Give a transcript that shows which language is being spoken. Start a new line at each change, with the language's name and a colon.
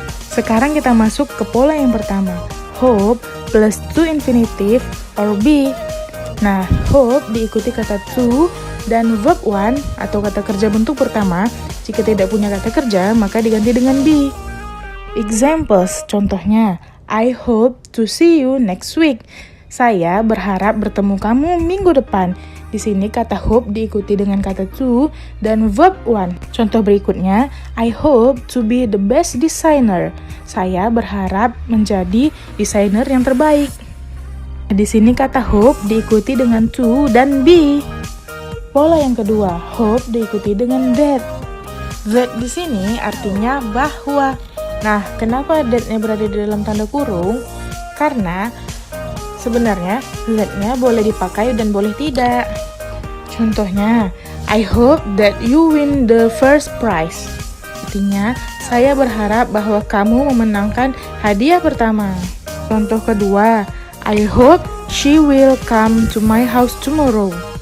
Indonesian: Sekarang kita masuk ke pola yang pertama,
English: hope plus to infinitive or be.
Indonesian: Nah, hope diikuti kata to dan verb one atau kata kerja bentuk pertama. Jika tidak punya kata kerja, maka diganti dengan be.
English: Examples,
Indonesian: contohnya,
English: I hope to see you next week.
Indonesian: Saya berharap bertemu kamu minggu depan. Di sini kata hope diikuti dengan kata to dan verb one. Contoh berikutnya,
English: I hope to be the best designer.
Indonesian: Saya berharap menjadi desainer yang terbaik. Di sini kata hope diikuti dengan to dan be. Pola yang kedua, hope diikuti dengan that. That di sini artinya bahwa. Nah, kenapa that-nya berada di dalam tanda kurung? Karena sebenarnya that-nya boleh dipakai dan boleh tidak. Contohnya,
English: I hope that you win the first prize.
Indonesian: Artinya, saya berharap bahwa kamu memenangkan hadiah pertama. Contoh kedua,
English: I hope she will come to my house tomorrow.